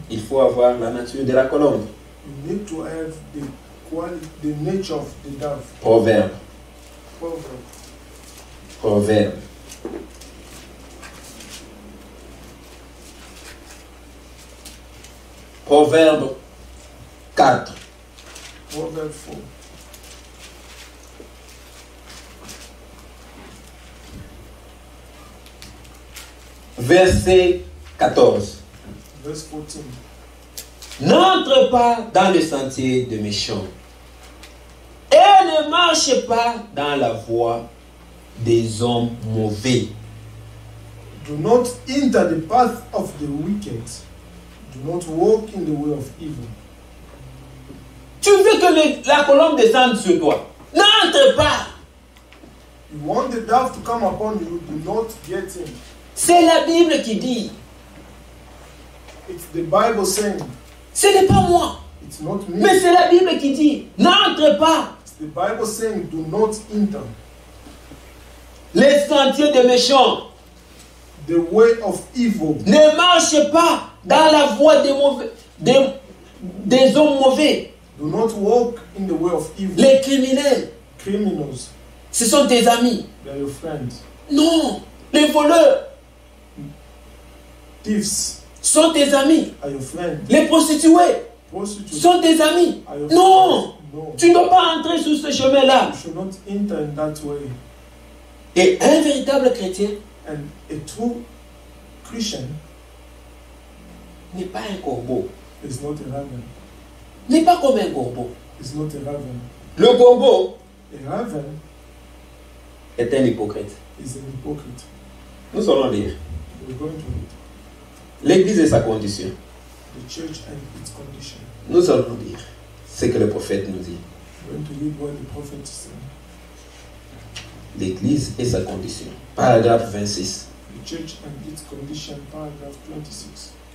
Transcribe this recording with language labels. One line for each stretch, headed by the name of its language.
French: il faut avoir la nature de la colombe.
English: you need to have the quality, the nature of the dove.
French: Proverbe.
English: Proverb.
French: Proverbe. Proverbe 4.
English: Proverb 4.
French: Verset 14.
English: Verse 14.
French: N'entre pas dans le sentier des méchants et ne marche pas dans la voie des hommes mauvais.
English: Do not enter the path of the wicked. Do not walk in the way of evil.
French: Tu veux que la colombe descende sur toi. N'entre pas.
English: You want the dove to come upon you, do not get in.
French: C'est la Bible qui dit.
English: It's the Bible saying,
French: Ce n'est pas moi.
English: it's not me.
French: Mais c'est la Bible qui dit. N'entre pas.
English: It's the Bible saying, do not enter
French: Les sentiers des méchants.
English: the way of evil.
French: Ne marche pas dans la voie des mauvais, des hommes mauvais.
English: Do not walk in the way of evil.
French: Les criminels.
English: Criminals,
French: Ce sont tes amis.
English: they are your friends.
French: Non. Les voleurs
English: Thieves
French: sont tes amis.
English: are your friends.
French: Les prostituées
English: Prostitutes
French: sont tes amis.
English: are your
French: Non.
English: friends. No.
French: Tu ne dois pas entrer sur ce chemin-là.
English: You should not enter in that way.
French: Et un véritable chrétien
English: And a true Christian
French: n'est pas un corbeau.
English: is not a raven.
French: N'est pas comme un corbeau.
English: Is not a raven.
French: Le corbeau
English: A raven
French: est un hypocrite.
English: is an hypocrite.
French: Nous allons lire.
English: We're going to read
French: L'Église et sa condition.
English: the church and its condition.
French: Nous allons lire ce que le prophète nous dit.
English: We're going to read what the prophet is saying.
French: L'Église et sa condition. Paragraphe 26.
English: The church and its condition, paragraph 26.